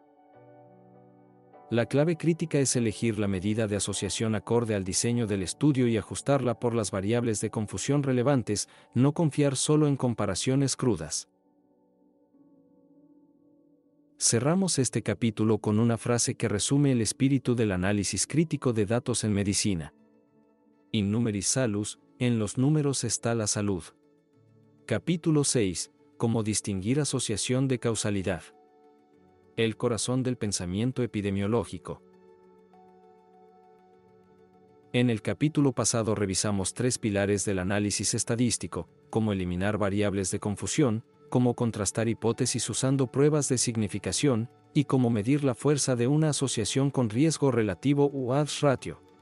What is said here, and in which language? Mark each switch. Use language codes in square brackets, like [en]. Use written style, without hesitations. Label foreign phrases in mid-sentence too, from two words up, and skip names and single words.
[es] La clave crítica es elegir la medida de asociación acorde al diseño del estudio y ajustarla por las variables de confusión relevantes, no confiar solo en comparaciones crudas. Cerramos este capítulo con una frase que resume el espíritu del análisis crítico de datos en medicina. [la] In numeris salus, [es] en los números está la salud. Capítulo 6. Cómo distinguir asociación de causalidad. El corazón del pensamiento epidemiológico. En el capítulo pasado revisamos 3 pilares del análisis estadístico, cómo eliminar variables de confusión, cómo contrastar hipótesis usando pruebas de significación, y cómo medir la fuerza de una asociación con riesgo relativo o [en] odds ratio.